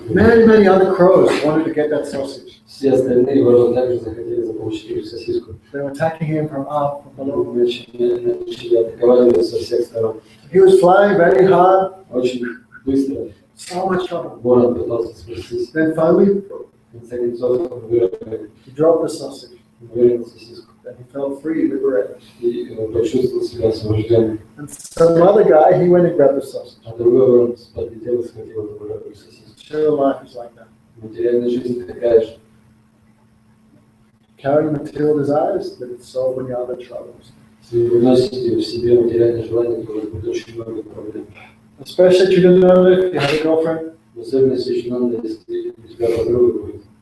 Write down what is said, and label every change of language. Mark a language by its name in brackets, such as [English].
[English] Many other crows wanted to get that sausage. [Russian] Все остальные вороны также захотели заполучить эту сосиску. [English] They were attacking him from up, from below. [Russian] Начали атаковать его со всех сторон. [English] He was flying very hard. [Russian] Очень быстро [English] So much trouble. [Russian] ворон пытался спастись. [English] Then finally, [Russian] В конце концов, он [English] he dropped the sausage. [Russian] вырвал сосиску. [English] Then he felt free, liberated. [Russian] И почувствовал себя освобожденным. [English] And some other guy, he went and grabbed the sausage. [Russian] А другой ворон подлетел и схватил эту вырванную сосиску. [English] Material life is like that. [Russian] Материальная жизнь такая же. [English] Carrying material desires, but it's so many other troubles. [Russian] Если вы выносите в себе материальное желание, то у вас будет очень много проблем. [English] Especially if you don't know if you have a girlfriend. [Russian] В особенности очень надо, если у тебя подруга будет.